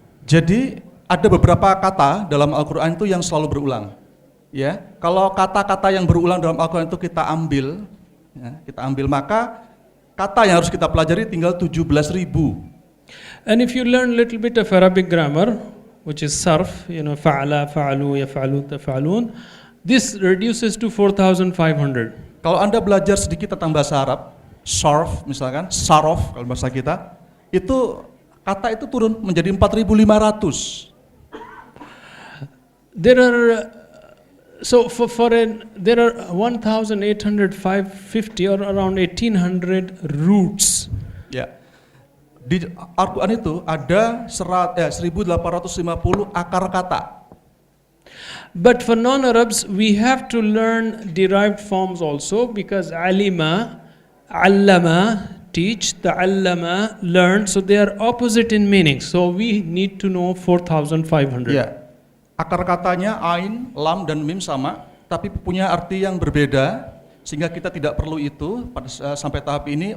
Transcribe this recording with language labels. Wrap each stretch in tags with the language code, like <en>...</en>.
<id>Jadi ada beberapa kata dalam Al-Quran itu yang selalu berulang. Ya, kalau kata-kata yang berulang dalam Al-Quran itu kita ambil, maka kata yang harus kita pelajari tinggal 17.000.</id> <en>And if you learn a little bit of Arabic grammar, which is sarf, you know, fa'ala, fa'alu, yaf'alu, taf'alun, this reduces to 4,500.</en> <id>Kalau Anda belajar sedikit tentang bahasa Arab, sarf misalkan, sarof kalau bahasa kita, itu kata itu turun menjadi 4.500.</id> <en>There are there are 1,850 or around 1,800 roots.</en> <id>Ya. Di Al-Quran itu ada 1.850 akar kata.</id> <en>But for non-Arabs, we have to learn derived forms also, because alima, allama, teach, ta'allama, learn. So they are opposite in meaning. So we need to know 4,500.</en> <id>Ya, akar katanya ain, lam dan mim sama, tapi punya arti yang berbeda, sehingga kita tidak perlu itu sampai tahap ini.</id>